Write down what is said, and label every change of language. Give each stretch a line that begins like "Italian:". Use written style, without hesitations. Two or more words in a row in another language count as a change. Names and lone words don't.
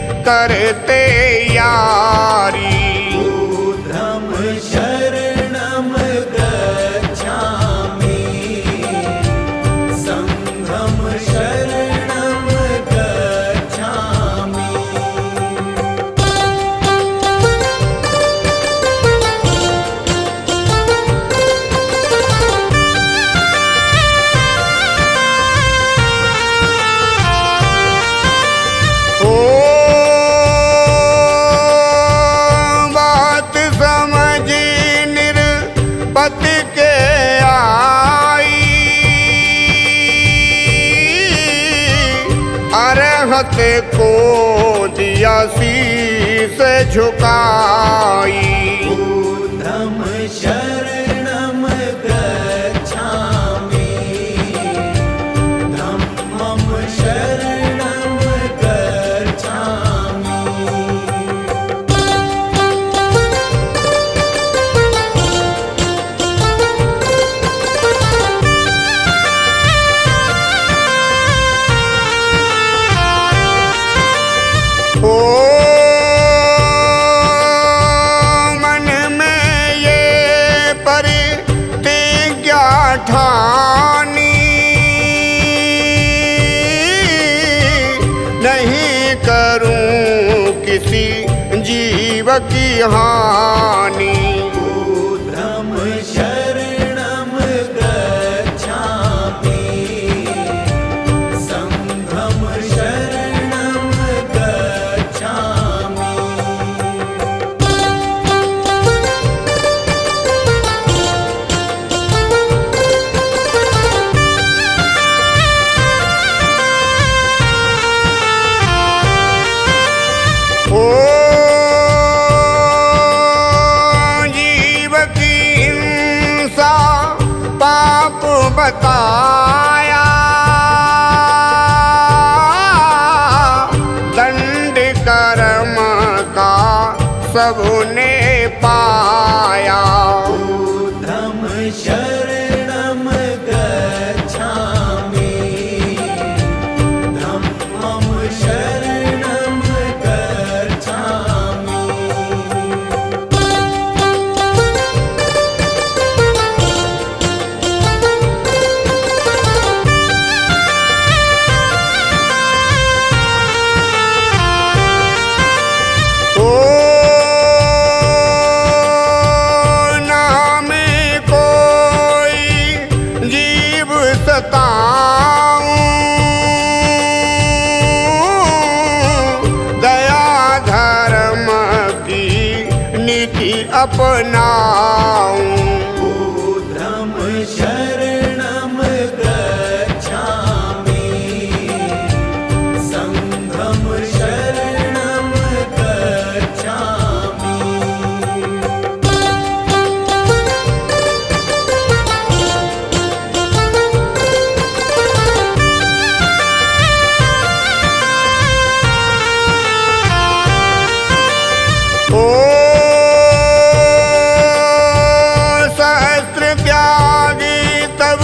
Hindi: करते यारी।
Pali: बुद्धं शरणं गच्छामि, संघं शरणं गच्छामि।
Hindi: ओ बात समझ निरपति के आई, अरहत को दिया शीस झुकाई।
Pali: बुद्धं शरणं गच्छामि, धम्मं शरणं गच्छामि।
Hindi: ओ मन में ये प्रतिज्ञा ठानी, नहीं करूं किसी जीव की हानि।
Pali: बुद्धं शरणं गच्छामि, संघं शरणं गच्छामि।
Hindi: ओ जीव की हिंसा पाप बताया, दंड कर्म का सबने पाया।
Pali: बुद्धं शरणं गच्छामि, धम्मं शरणं गच्छामि।
Hindi: ओ नाम कोई जीव सताऊं, दया धर्म की नीति अपनाऊं।
Pali: बुद्धं शरणं गच्छामि, संघं शरणं गच्छामि।
Hindi: ओ सहस्त्र त्यागी